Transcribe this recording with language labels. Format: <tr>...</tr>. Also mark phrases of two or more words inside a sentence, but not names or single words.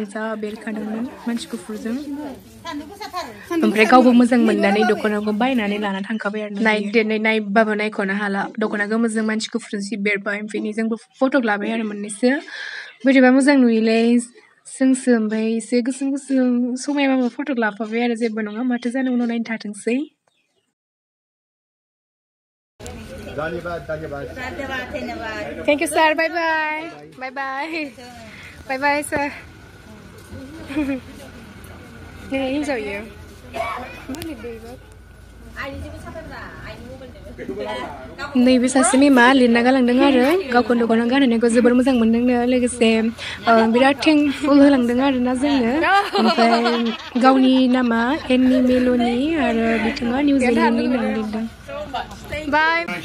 <brx>जा बेरखादोंमोन मानसि गुफुरजों ओमफ्राय गावबो मोजां मोननानै दख'नाखौ बायनानै लाना थांखाबाय आरो नायदेरनाय नायबाबो नायख'नो हाला दख'ना गोमोजों मानसि गुफुरजों जि बेरबाय ओमफ्राय जोंबो फट' लाबाय आरो मोननैसो बोरैबा मोजां नुयोलै जोंसो ओमफ्राय एसे गोसोम गोसोम समायबाबो फट' लाफाबाय आरो जेबो नङा माथो जानो उनाव नायनो थाथोंसै</brx> <en>Thank you, sir. Bye bye. Bye bye. Bye bye, sir. Enjoy you.</en> <brx>नैबे सासे मेमा लिरना गालांदों आरो गावखौनो दख'ना गानहोनायखौ जोबोर मोजां मोनदोंनो लोगोसे बिराद थेंकफुल होलांदों आरोना जोंनो ओमफ्राय गावनि नामा एन्नि मेल'नि आरो बिथाङा निउजिलेन्डनि होननानै लिरदों Bye.</brx>